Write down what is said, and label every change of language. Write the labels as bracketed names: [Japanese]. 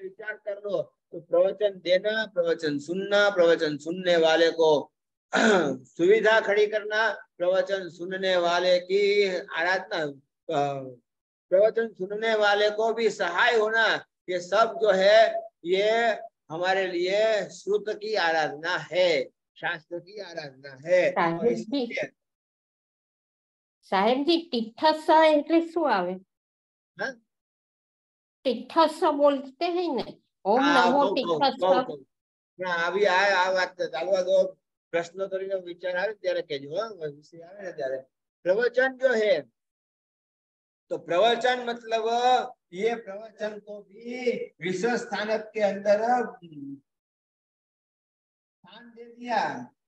[Hindi] विचार कर लो, तो प्रवचन देना, प्रवचन सुनना, प्रवचन सुनने वाले को सुविधा खड़ी करना, प्रवचन सुनने वाले की आराधना, प्रवचन सुनने वाले को भी सहाय होना, ये सब जो है ये हमारे लिए श्रुत की आराधना है, शास्त्र की आराधना है। और इसलिए [Gujarati] साहेब जी તીર્થસ્થ એટલે શું આવે? [Hindi] हाँ? તીર્થસ્થ बोलते हैं ना, ओम नमो તીર્થસ્થ। [Gujarati] આવી આ વાત ચાલવા દો, પ્રશ્નોત્તરીનો વિચાર આવે ત્યારે કહેજો, વિષય આવે ને ત્યારે। [Hindi] प्रवचन जो है, तो प्रवचन मतलब ये प्रवचन को भी विश्व स्थानक के अंदर स्थान दे दिया।